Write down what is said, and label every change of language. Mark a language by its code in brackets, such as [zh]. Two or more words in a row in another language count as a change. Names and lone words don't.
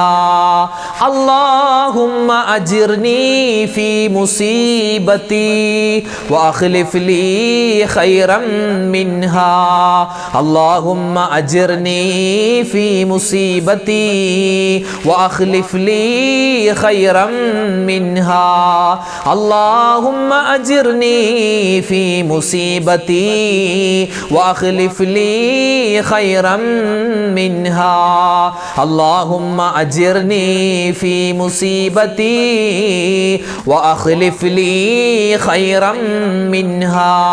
[ar] اللهم أجرني في مصيبتي وأخلف لي خيرا منها. اللهم أجرني في مصيبتي وأخلف لي خيرا منها. اللهم أجرني في مصيبتي وأخلف لي خيرا منها. اللهم أجرني في مصيبتي وأخلف لي خيرا منها.